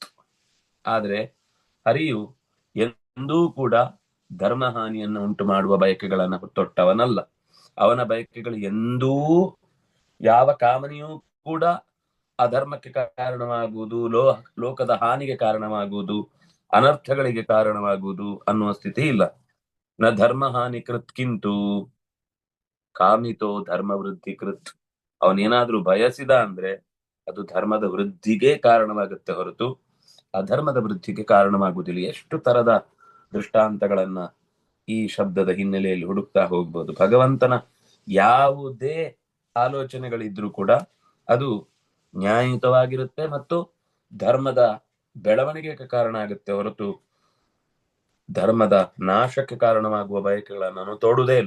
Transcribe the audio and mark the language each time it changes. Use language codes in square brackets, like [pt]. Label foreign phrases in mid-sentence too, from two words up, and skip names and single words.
[kn] ಆದ್ರೆ ಹರಿಯು ಎಂದೂ ಕೂಡ ಧರ್ಮ ಹಾನಿಯನ್ನು ಉಂಟು ಮಾಡುವ ಬಯಕೆಗಳನ್ನ ತೊಟ್ಟವನಲ್ಲ. ಅವನ ಬಯಕೆಗಳು ಎಂದೂ ಯಾವ ಕಾಮನೆಯೂ ಕೂಡ ಅಧರ್ಮಕ್ಕೆ ಕಾರಣವಾಗುವುದು, ಲೋಕದ ಹಾನಿಗೆ ಕಾರಣವಾಗುವುದು, ಅನರ್ಥಗಳಿಗೆ ಕಾರಣವಾಗುವುದು ಅನ್ನುವ ಸ್ಥಿತಿ ಇಲ್ಲ. [sa] ನ ಧರ್ಮ ಹಾನಿ ಕೃತ್ ಕಿಂತು ಕಾಮಿತೋ ಧರ್ಮ ವೃದ್ಧಿ ಕೃತ್. [kn] ಅವನೇನಾದ್ರೂ ಬಯಸಿದ ಅಂದ್ರೆ ಅದು ಧರ್ಮದ ವೃದ್ಧಿಗೆ ಕಾರಣವಾಗುತ್ತೆ ಹೊರತು ಅಧರ್ಮದ ವೃದ್ಧಿಗೆ ಕಾರಣವಾಗುವುದಿಲ್ಲ. ಎಷ್ಟು ತರದ ದೃಷ್ಟಾಂತಗಳನ್ನ ಈ ಶಬ್ದದ ಹಿನ್ನೆಲೆಯಲ್ಲಿ ಹುಡುಕ್ತಾ ಹೋಗ್ಬೋದು. ಭಗವಂತನ ಯಾವುದೇ ಆಲೋಚನೆಗಳಿದ್ರೂ ಕೂಡ ಅದು ನ್ಯಾಯಯುತವಾಗಿರುತ್ತೆ ಮತ್ತು ಧರ್ಮದ ಬೆಳವಣಿಗೆಗೆ ಕಾರಣ ಆಗುತ್ತೆ ಹೊರತು ಧರ್ಮದ ನಾಶಕ್ಕೆ ಕಾರಣವಾಗುವ ಬಯಕೆಗಳನ್ನು ನಾನು ತೋಡುವುದೇ ಇಲ್ಲ.